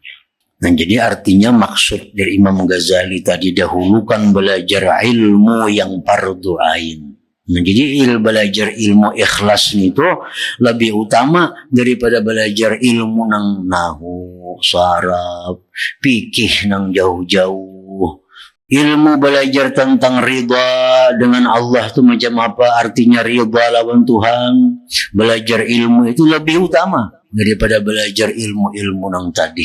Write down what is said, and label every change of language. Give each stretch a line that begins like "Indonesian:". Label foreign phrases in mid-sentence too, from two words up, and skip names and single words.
Indonesian: Nah, jadi artinya maksud dari Imam Ghazali tadi, dahulukan belajar ilmu yang
Arabic: فرض عين.
Indonesian: Nah, jadi belajar ilmu ikhlas itu lebih utama daripada belajar ilmu nang nahu, saraf, fikih nang jauh-jauh. Ilmu belajar tentang ridha dengan Allah itu macam apa, artinya ridha lawan Tuhan. Belajar ilmu itu lebih utama daripada belajar ilmu-ilmu nang tadi.